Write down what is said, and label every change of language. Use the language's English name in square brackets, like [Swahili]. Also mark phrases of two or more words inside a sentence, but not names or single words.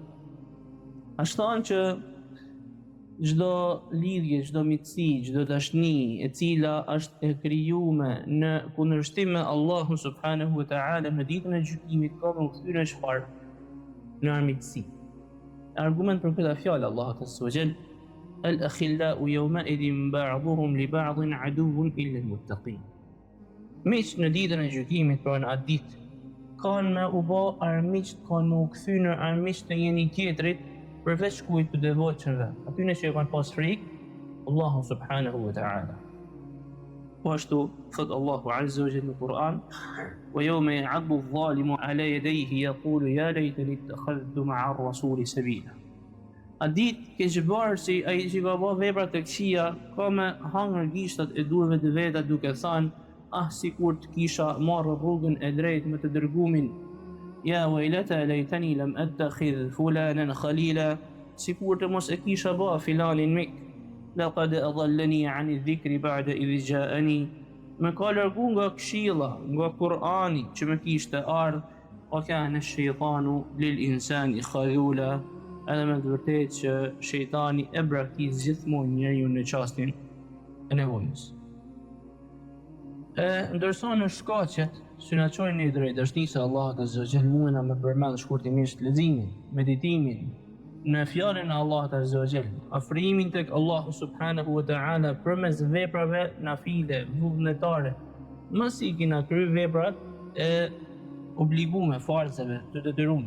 [Albanian] Ashtu që çdo lidhje, çdo miqësi, çdo dashni e cila është e krijuar në kundërshtim me Allahun [Arabic] سبحانه وتعالى, [Albanian] në ditën e gjykimit ka më kthyer çfarë? Në armiqësi. Argument për këtë fjalë Allahu [Arabic] عز وجل الأخلاء يومئذ بعضهم لبعض عدو إلا المتقين. [Albanian] Miq në ditën e gjykimit, pra në atë ditë, kanë me u bë armiq, kanë me u kthy në armiq të njëri tjetrit, përveç kujt të devotshmëve. Atyre që kanë pas frikë Allahu [Arabic] سبحانه وتعالى. [Albanian] Po ashtu thot Allahu [Arabic] عز وجل [Albanian] në Kur'an: [Arabic] وَيَوْمَ يَعَضُّ الظَّالِمُ عَلَى يَدَيْهِ يَقُولُ يَا لَيْتَنِي اتَّخَذْتُ مَعَ الرَّسُولِ سَبِيلًا. [Albanian] A ditë keqbërësi, ai që ka bërë vepra të këqija, ka me hangër gishtat e durve të veta duke thënë: sikur të kisha marrë rrugën e drejtë me të dërgumin. [Arabic] يا ويلتا ليتني لم أتخذ فلانا خليلا, [Albanian] sikur të mos e kisha bë filanin mik. [Arabic] لقد أضلني عن الذكر بعد إذ جاءني. [Albanian] Më ka largu nga këshilla, nga Kur'ani që më kishte ardhur, [Arabic] وكان الشيطان للإنسان خذولا. [Albanian] Edhe me të vërtetë që shejtani e braktis gjithmonë njeriu në çastin e nevojës. Ndërsa në shkaqet që na çojnë në drejtësinë e Allahut [Arabic] عز وجل, [Albanian] mundena me përmend shkurtimisht leximin, meditimin në fjalën e Allahut azza wa jalla, afrimin tek Allahu [Arabic] سبحانه وتعالى [Albanian] përmes veprave nafile, vullnetare, mos i kena kryer veprat e obligume, farzave të detyruara.